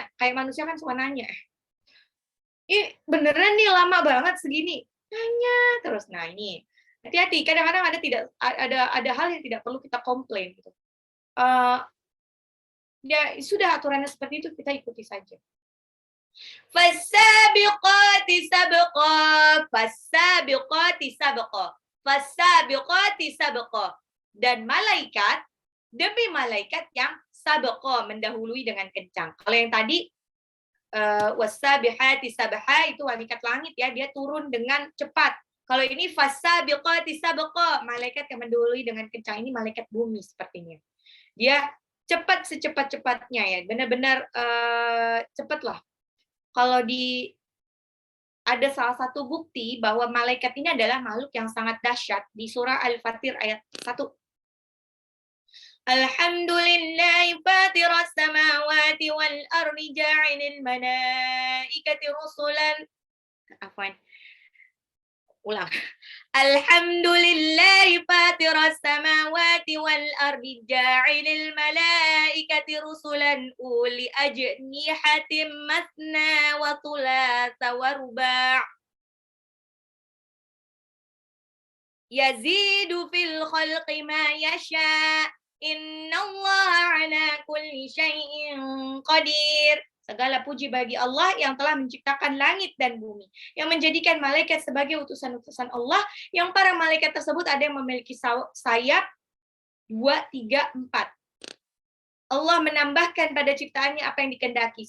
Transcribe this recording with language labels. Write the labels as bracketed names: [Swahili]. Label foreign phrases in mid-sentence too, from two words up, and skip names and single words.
[Indonesian] Kayak manusia kan suka nanya. Ini beneran nih lama banget segini. Nanya terus. Nah ini hati-hati. Kadang-kadang ada hal yang tidak perlu kita komplain. Gitu. Ya sudah aturannya seperti itu, kita ikuti saja. [Arabic] فالسابقات سبقا فالسابقات سبقا فالسابقات سبقا. [Indonesian] Dan malaikat, demi malaikat yang sabqa, mendahului dengan kencang. Kalau yang tadi [Arabic] والسابحات سبحا [Indonesian] itu malaikat langit ya, dia turun dengan cepat. Kalau ini [Arabic] فالسابقات سبقا, [Indonesian] malaikat yang mendahului dengan kencang, ini malaikat bumi sepertinya. Dia cepat secepat-cepatnya ya, benar-benar cepatlah. Kalau ada salah satu bukti bahwa malaikat ini adalah makhluk yang sangat dahsyat di surah Al-Fatir ayat 1. [Arabic] الحمد لله فاطر السماوات والأرض جاعل الملائكة رسلا. [Indonesian] Afwan. Ulang. [Arabic] الحمد لله فاطر السماوات والأرض جاعل الملائكة رسلا أولي أجنحة مثنى وثلاث ورباع'. يزيد في الخلق ما يشاء'. إن الله على كل شيء قدير. [Indonesian] Segala puji bagi Allah yang telah menciptakan langit dan bumi, yang menjadikan malaikat sebagai utusan-utusan Allah, yang para malaikat tersebut ada yang memiliki sayap 2, 3, 4. Allah menambahkan pada ciptaannya apa yang dikehendaki.